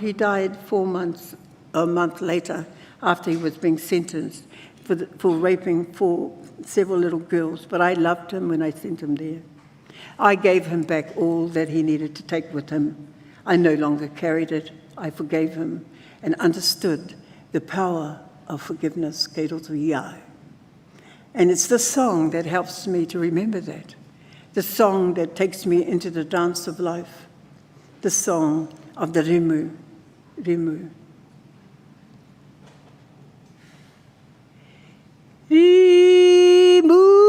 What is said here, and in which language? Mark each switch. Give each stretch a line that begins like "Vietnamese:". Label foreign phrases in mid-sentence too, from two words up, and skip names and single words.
English: He died a month later after he was being sentenced for raping several little girls, but I loved him when I sent him there. I gave him back all that he needed to take with him. I no longer carried it. I forgave him and understood the power of forgiveness,
Māori: kei roto i au.
English: And it's the song that helps me to remember that. The song that takes me into the dance of life. The song of the rimu, rimu. Rimu.